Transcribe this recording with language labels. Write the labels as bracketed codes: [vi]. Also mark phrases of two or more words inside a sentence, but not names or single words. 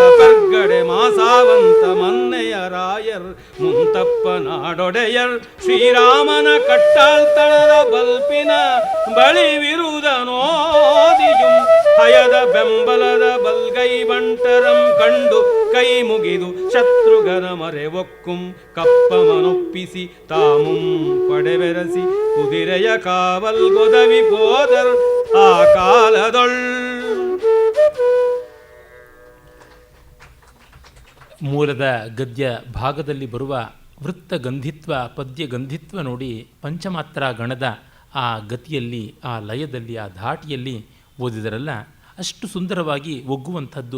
[kn] ಕರ್ಗಡೆ ಮಾಸಾವಂತ ಮನ್ನೆಯ ರಾಯರ್ ಮುಂತಪ್ಪ ನಾಡೊಡೆಯರ್ ಶ್ರೀರಾಮನ ಕಟ್ಟಾಳ್ತಳದ ಬಲ್ಪಿನ ಬಳಿವಿರುವುದ ನೋದಿಯುಂ ಹಯದ ಬೆಂಬಲದ ಬಲ್ಗೈ ಬಂಟರಂ ಕಂಡು ಕೈ ಮುಗಿದು ಶತ್ರುಘ್ನ ಮರೆ ಒಕ್ಕುಂ ಕಪ್ಪಮನೊಪ್ಪಿಸಿ ತಾಮುಂ ಪಡೆಬೆರಸಿ ಕುದಿರೆಯ ಕಾವಲ್ ಗೊದವಿ ಹೋದರ್ ಆ ಕಾಲದೊಳ್. ಮೂಲದ ಗದ್ಯ ಭಾಗದಲ್ಲಿ ಬರುವ ವೃತ್ತ ಗಂಧಿತ್ವ, ಪದ್ಯ ಗಂಧಿತ್ವ ನೋಡಿ, ಪಂಚಮಾತ್ರ ಗಣದ ಆ ಗತಿಯಲ್ಲಿ, ಆ ಲಯದಲ್ಲಿ, ಆ ಧಾಟಿಯಲ್ಲಿ ಓದಿದರಲ್ಲ, ಅಷ್ಟು ಸುಂದರವಾಗಿ ಒಗ್ಗುವಂಥದ್ದು.